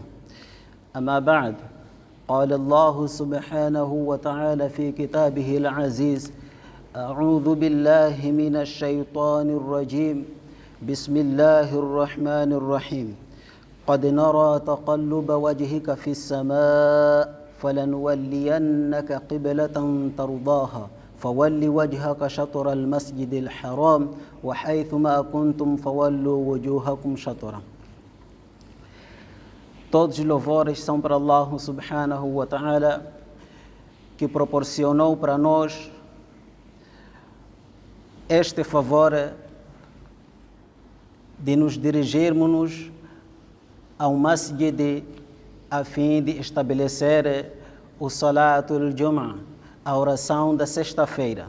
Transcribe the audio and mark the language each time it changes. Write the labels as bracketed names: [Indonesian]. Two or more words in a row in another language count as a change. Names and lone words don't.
[Arabic] أما بعد، قال الله سبحانه وتعالى في كتابه العزيز: أعوذ بالله من الشيطان الرجيم، بسم الله الرحمن الرحيم. قد نرى تقلب وجهك في السماء فلنولينك قبلة ترضاها فول وجهك شطر المسجد الحرام وحيثما كنتم فولوا وجوهكم شطرا. [Portuguese] Todos os louvores são para Allah [Arabic] سبحانه وتعالى, [Portuguese] que proporcionou para nós este favor de nos dirigirmos ao masjid a fim de estabelecer o [Arabic] صلاة الجمعة, [Portuguese] a oração da sexta-feira.